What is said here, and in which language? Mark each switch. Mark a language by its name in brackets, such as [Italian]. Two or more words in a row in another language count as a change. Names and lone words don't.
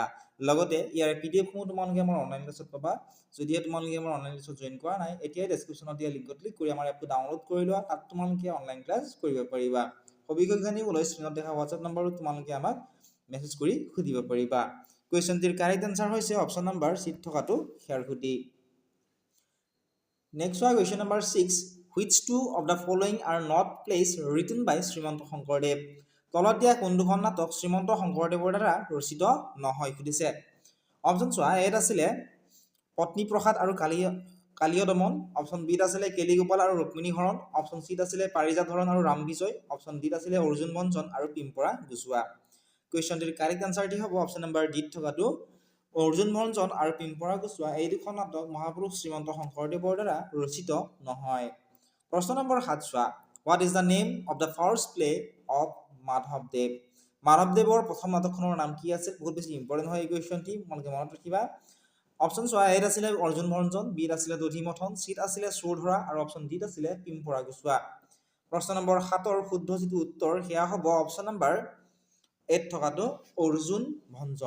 [Assamese] লগতে ইয়াৰ PDF-সমূহ তোমালোকে আমাৰ [English] online class [Assamese] পাবা। যদিহে তোমালোকে আমাৰ [English] online class [Assamese] জইন কৰা নাই, এতিয়াই ডেছক্ৰিপশ্যনত দিয়া লিংকত ক্লিক কৰি আমাৰ এপটো ডাউনলোড কৰি লোৱা। তাত তোমালোকে [English] online class [Assamese] কৰিব পাৰিবা। সবিশেষ জানিবলৈ স্ক্ৰীনত দেখা হোৱাটছআপ নম্বৰত তোমালোকে আমাক মেছেজ কৰি সুধিব পাৰিবা। কুৱেশ্যনটিৰ [English] correct answer [Assamese] হৈছে [English] option number [Assamese] চিত থকাটো খেৰসুতি। [English] নেক্সট হোৱা question number 6। which two of the following are not plays written by শ্ৰীমন্ত শংকৰদেৱ? [Assamese] তলত দিয়া কোন দুখন নাটক শ্ৰীমন্ত শংকৰদেৱৰ দ্বাৰা ৰচিত নহয় সুধিছে। অপশ্যন চোৱা। এত আছিলে পত্নীপ্ৰসাদ আৰু কালীয় দমন, অপশ্যন বিত আছিলে কেলিগোপাল আৰু ৰুক্মিণী হৰণ, অপশ্যন চিত আছিলে পাৰিজাত হৰণ আৰু ৰাম বিজয়, অপশ্যন ডিত আছিলে অৰ্জুন ভঞ্জন আৰু পিম্পৰা গুচোৱা। কুৱেশ্যনটিৰ [English] correct answer [Assamese] হ'ব [English] option number [Assamese] ডিত থকাটো অৰ্জুন ভঞ্জন আৰু পিম্পৰা গুচোৱা। এই দুখন নাটক মহাপুৰুষ শ্ৰীমন্ত শংকৰদেৱৰ দ্বাৰা ৰচিত নহয়। প্ৰশ্ন নম্বৰ 7 চোৱা। [English] what is the name of the first play of মাধৱদেৱ? [Assamese] মাধৱদেৱৰ প্ৰথম নাটকখনৰ নাম কি আছিল? বহুত বেছি ইম্পৰ্টেণ্ট হয় এই কুৱেশ্যনটি, তোমালোকে মনত ৰাখিবা। অপশ্যন চোৱা। এত আছিলে অৰ্জুন ভঞ্জন, বিত আছিলে দধিমথন, চিত আছিলে চোৰধৰা আৰু অপশ্যন ডিত আছিলে পিম্পৰা গুচোৱা। প্ৰশ্ন নম্বৰ 7ৰ শুদ্ধ যিটো উত্তৰ সেয়া হ'ব [English] option number [Assamese] এত থকাটো অৰ্জুন ভঞ্জন।